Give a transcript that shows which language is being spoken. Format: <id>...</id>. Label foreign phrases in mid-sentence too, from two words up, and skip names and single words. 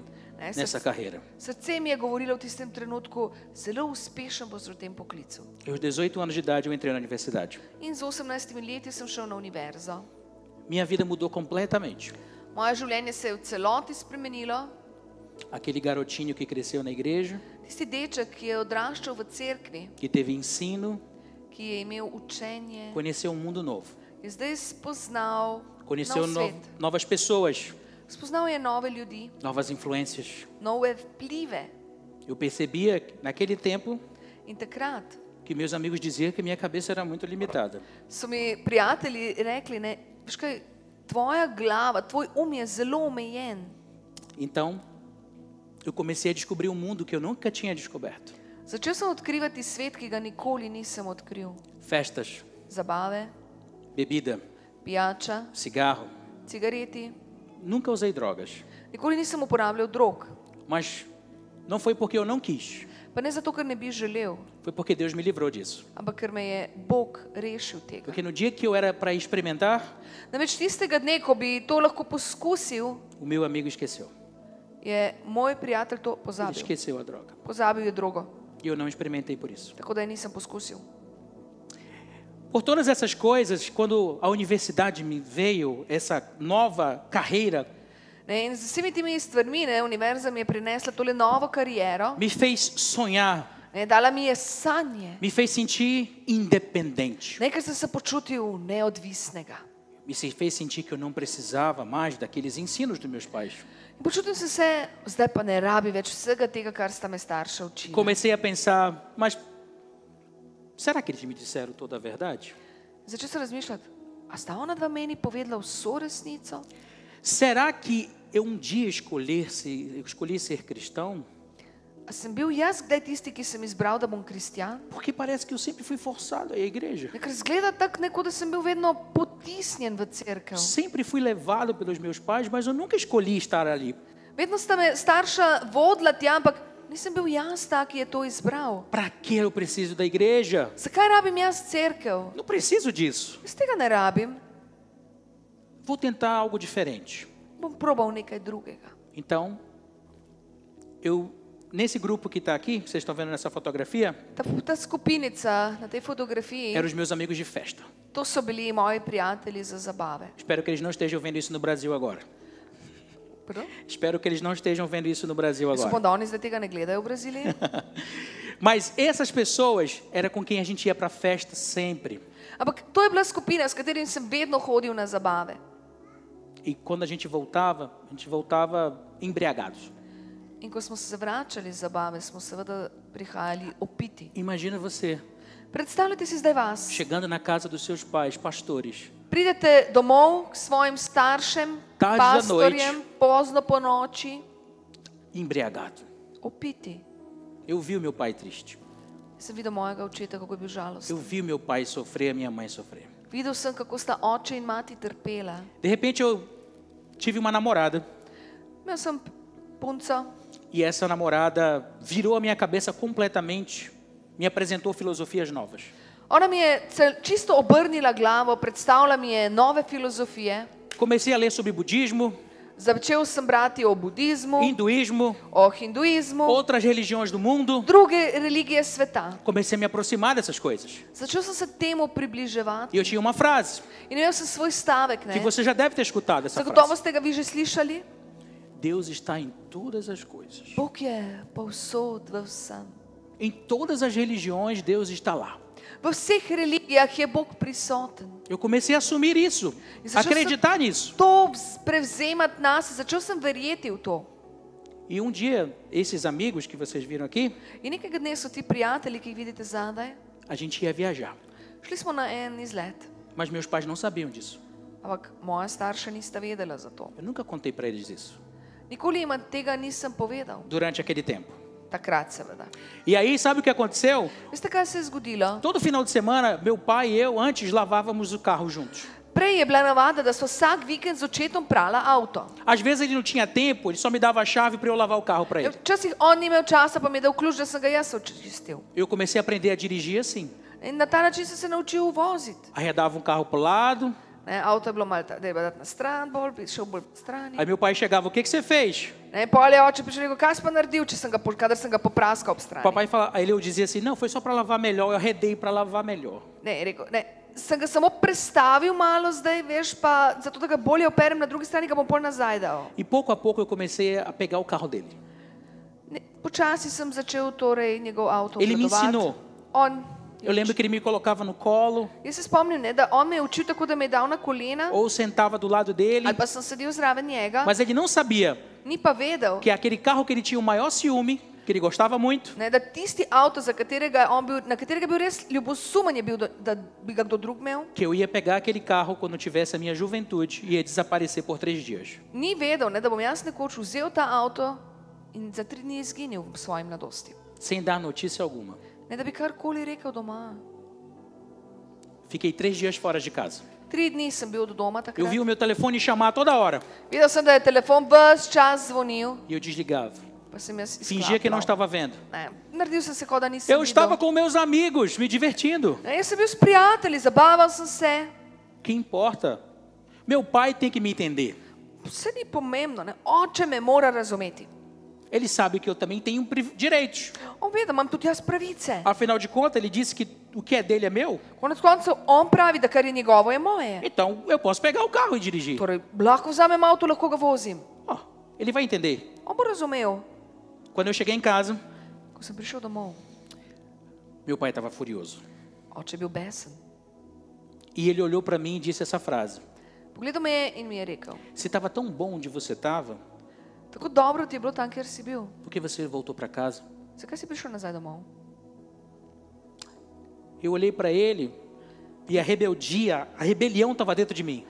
<pt>Ne, nessa carreira.</pt> <sl>Srce mi je govorilo v tistem trenutku, zelo uspešen boš v tem poklicu.</sl> <pt>Aos 18 anos de idade eu entrei na universidade.</pt> <sl>In z 18 leti sem šel na univerzo.</sl> <pt>Minha vida mudou completamente.</pt> <sl>Moje življenje se je v celoti spremenilo.</sl> <pt>Aquele garotinho que cresceu na igreja,</pt> <sl>Tisti deček, ki je odraščal v cerkvi,</sl> <pt>que teve ensino,</pt> <sl>ki je imel učenje,</sl> <pt>conheceu um mundo novo.</pt> <sl>je zdaj spoznal</sl> <pt>Conheceu</pt> <sl>nov svet.</sl> <pt>novas pessoas,</pt> <sl>Spoznal je nove ljudi,</sl> <pt>novas influências.</pt> <sl>nove vplive.</sl> <pt>Eu percebia naquele tempo</pt> <sl>In takrat</sl> <pt>que meus amigos diziam que minha cabeça era muito limitada.</pt> <sl>so mi prijatelji rekli, veš kaj, tvoja glava, tvoj je zelo omejen.</sl> <pt>Então, eu comecei a descobrir um mundo que eu nunca tinha descoberto.</pt> <sl>Začel sem odkrivati svet, ki ga nikoli nisem odkril.</sl> <pt>Festas,</pt> <sl>Zabave,</sl> <pt>bebida,</pt> <sl>pijača,</sl> <pt>cigarro.</pt> <sl>cigareti.</sl> <pt>Nunca usei drogas,</pt> <sl>Nikoli nisem uporabljal drog.</sl> <pt>mas não foi porque eu não quis.</pt> <sl>Pa ne zato, ker ne bi želel,</sl> <pt>Foi porque Deus me livrou disso.</pt> <sl>ampak ker me je Bog rešil tega.</sl> <pt>Porque no dia que eu era para experimentar,</pt> <sl>Namreč tistega dne, ko bi to lahko poskusil,</sl> <pt>o meu amigo esqueceu.</pt> <sl>je moj prijatelj to</sl> <pt>Ele</pt> <sl>pozabil.</sl> <pt>esqueceu a droga.</pt> <sl>Pozabil je drogo,</sl> <pt>E eu não experimentei por isso.</pt> <sl>tako da je nisem poskusil.</sl> <pt>Por todas essas coisas, quando a universidade me veio, essa nova carreira,</pt> <sl>In z vsemi temi stvarmi, univerza mi je prinesla tole novo kariero,</sl> <pt>me fez sonhar,</pt> <sl>dala mi je sanje,</sl> <pt>me fez sentir independente.</pt> <sl>ker sem se počutil neodvisnega.</sl> <pt>Me fez sentir que eu não precisava mais daqueles ensinos dos meus pais.</pt> <sl>In počutil sem se, zdaj pa ne rabi več vsega tega, kar sta me starša učili.</sl> <pt>Comecei a pensar, mas será que eles me disseram toda a verdade?</pt> <sl>Začel sem razmišljati, a sta ona dva meni povedala vso resnico?</sl> <pt>Será que eu um dia escolhi ser cristão?</pt> <sl>A sem bil jaz kdaj tisti, ki sem izbral, da bom kristjan?</sl> <pt>Porque parece que eu sempre fui forçado a ir à igreja.</pt> <sl>Ker zgleda tako, neko, da sem bil vedno potisnjen v cerkev.</sl> <pt>Sempre fui levado pelos meus pais, mas eu nunca escolhi estar ali.</pt> <sl>Vedno sta me starša vodila tja, ampak Nisem bil jaz ta, ki je to izbral.</sl> <pt>Para que eu preciso da igreja?</pt> <sl>Zakaj rabim jaz cerkev?</sl> <pt>Não preciso disso.</pt> <sl>Jaz tega ne rabim.</sl> <pt>Vou tentar algo diferente.</pt> <sl>Bom probal nekaj drugega.</sl> <pt>Então, nesse grupo que está aqui, vocês estão vendo nessa fotografia,</pt> <sl>Ta skupinica na tej fotografiji,</sl> <pt>eram os meus amigos de festa.</pt> <sl>to so bili moji prijatelji za zabave.</sl> <pt>Espero que eles não estejam vendo isso no Brasil agora. Pardon? Espero que eles não estejam vendo isso no Brasil</pt> <sl>Jaz upam,</sl> <pt>agora.</pt> <sl>da oni zdaj tega ne gledajo v Braziliji.</sl> <pt>Mas essas pessoas era com quem a gente ia para a festa sempre.</pt> <sl>Ampak to je bila skupina, s katerim sem vedno hodil na zabave.</sl> <pt>E quando a gente voltava embriagados.</pt> <sl>In ko smo se vračali z zabave, smo seveda prihajali opiti.</sl> <pt>Imagina você</pt> <sl>Predstavljajte si zdaj vas.</sl> <pt>chegando na casa dos seus pais, pastores.</pt> <sl>Pridete domov k svojim staršem,</sl> <pt>Tarde da</pt> <sl>pastorjem, pozno po noči,</sl> <pt>Embriagado.</pt> <sl>opiti.</sl> <pt>Eu vi o meu pai triste.</pt> <sl>Sem videl mojega očeta, kako je bil žalosten.</sl> <pt>Eu vi o meu pai sofrer, a minha mãe sofrer.</pt> <sl>Videl sem, kako sta oče in mati trpela.</sl> <pt>De repente eu tive uma namorada</pt> <sl>Imel sem punco</sl> <pt>e essa namorada virou a minha cabeça completamente, me apresentou filosofias novas.</pt> <sl>Ona mi je čisto obrnila glavo, predstavila mi je nove filozofije.</sl> <pt>Comecei a ler sobre budismo,</pt> <sl>Začel sem brati o budizmu,</sl> <pt>hinduísmo,</pt> <sl>o hinduizmu,</sl> <pt>outras religiões do mundo.</pt> <sl>druge religije sveta.</sl> <pt>Comecei a me aproximar dessas coisas.</pt> <sl>Začel sem se temu približevati.</sl> <pt>E eu tinha uma frase</pt> <sl>In imel sem svoj stavek,</sl> <pt>que</pt> <sl>ne?</sl> <pt>você já deve ter escutado essa</pt> <sl>Zagotovo</sl> <pt>frase.</pt> <sl>ste ga vi že slišali.</sl> <pt>Deus está em todas as coisas.</pt> <sl>Bog je povsod v vsem.</sl> <pt>Em todas as religiões Deus está lá.</pt> <sl>V vseh religijah je Bog prisoten.</sl> <pt>Eu comecei a assumir isso, a acreditar nisso.</pt> <sl>To prevzemati nas, začel sem verjeti v to.</sl> <pt>E um dia, esses amigos que vocês viram aqui,</pt> <sl>In nekega dne so ti prijatelji, ki jih vidite zadaj,</sl> <pt>a gente ia viajar.</pt> <sl>šli smo na en izlet.</sl> <pt>Mas meus pais não sabiam disso.</pt> <sl>Ampak moja starša nista vedela za to.</sl> <pt>Eu nunca contei para eles isso.</pt> <sl>Nikoli jima tega nisem povedal.</sl> <pt>Durante aquele tempo.</pt> <sl>Takrat seveda.</sl> <pt>E aí, sabe o que aconteceu?</pt> <sl>Veste, kaj se je zgodilo?</sl> <pt>Todo final de semana, meu pai e eu, antes, lavávamos o carro juntos.</pt> <sl>Prej je bila navada, da so vsak vikend z očetom prala avto.</sl> <pt>Às vezes ele não tinha tempo, ele só me dava a chave para eu lavar o carro para ele.</pt> <sl>Včasih on ni imel časa, pa mi je dal ključ, da sem ga jaz očistil.</sl> <pt>Eu comecei a aprender a dirigir assim.</pt> <sl>In na ta način sem se naučil voziti.</sl> <pt>Arredava um carro para o lado.</pt> <sl>Ne, avto je bilo malo, treba dati na stran, šel bolj po strani.</sl> <pt>Aí meu pai chegava, o que você fez?</pt> <sl>Ne, pol je oče prišel in rekel, kaj si pa naredil, kadar sem ga popraskal ob strani.</sl> <pt>Papai fala, aí eu dizia assim, não, foi só para lavar melhor, eu arredei para lavar melhor.</pt> <sl>Ne, je rekel, ne, sem ga samo prestavil malo zdaj, veš, pa zato, da ga bolje operem na drugi strani, ga bom pol nazaj dal.</sl> <pt>E pouco a pouco eu comecei a pegar o carro dele.</pt> <sl>Ne, počasi sem začel torej njegov avto</sl> <pt>Ele me</pt> <sl>obvladovati.</sl> <pt>ensinou.</pt> <sl>On,</sl> <pt>Eu lembro que ele me colocava no colo,</pt> <sl>jaz se spomnim, ne, da on me je učil tako, da me je dal na kolena,</sl> <pt>ou sentava do lado dele,</pt> <sl>ali pa sem sedel zraven njega,</sl> <pt>mas ele não sabia</pt> <sl>ni pa vedel,</sl> <pt>que aquele carro que ele tinha o maior ciúme, que ele gostava muito,</pt> <sl>ne, da tisti avto, za katerega on bil, na katerega je bil res ljubosumen, je bil, da bi ga kdo drug imel,</sl> <pt>que eu ia pegar aquele carro quando tivesse a minha juventude e ia desaparecer por 3 dias.</pt> <sl>ni vedel, ne, da bom jaz nekoč vzel ta avto in za 3 dni izginil v svoji mladosti.</sl> <pt>Sem dar notícia alguma.</pt> <sl>Ne, da bi karkoli rekel doma.</sl> <pt>Fiquei 3 dias fora de casa.</pt> <sl>3 dni sem bil do doma</sl> <pt>Eu</pt> <sl>takrat.</sl> <pt>vi o meu telefone chamar toda hora</pt> <sl>Videl sem, da je telefon ves čas zvonil,</sl> <pt>e eu desligava.</pt> <sl>pa sem jaz</sl> <pt>Fingia que não</pt> <sl>izklapljal.</sl> <pt>estava vendo.</pt> <sl>Ne, naredil sem se, kot da nisem</sl> <pt>Eu estava</pt> <sl>videl.</sl> <pt>com meus amigos, me divertindo.</pt> <sl>Ne, jaz sem bil s prijatelji, zabaval sem se.</sl> <pt>Que importa? Meu pai tem que me entender.</pt> <sl>Vse ni pomembno, ne? Oče me mora razumeti.</sl> <pt>Ele sabe que eu também tenho direitos.</pt> <sl>On ve, da imam tudi jaz pravice.</sl> <pt>Afinal de contas, ele disse que o que é dele é meu.</pt> <sl>Konec koncev, on pravi, da kar je njegovo, je moje.</sl> <pt>Então, eu posso pegar o carro e dirigir.</pt> <sl>Torej, lahko vzamem avto, lahko ga vozim.</sl> <pt>Ó, ele vai entender.</pt> <sl>On bo razumel.</sl> <pt>Quando eu cheguei em casa,</pt> <sl>Ko sem prišel domov,</sl> <pt>meu pai estava furioso.</pt> <sl>oče je bil besen.</sl> <pt>E ele olhou para mim e disse essa frase.</pt> <sl>Pogledal me je in mi je rekel,</sl> <pt>Se estava tão bom onde você estava,</pt> <sl>tako dobro ti je bilo tam, kjer si bil.</sl> <pt>por que você voltou para casa?</pt> <sl>Zakaj si prišel nazaj domov?</sl> <pt>Eu olhei para ele e a rebelião estava dentro de mim.</pt>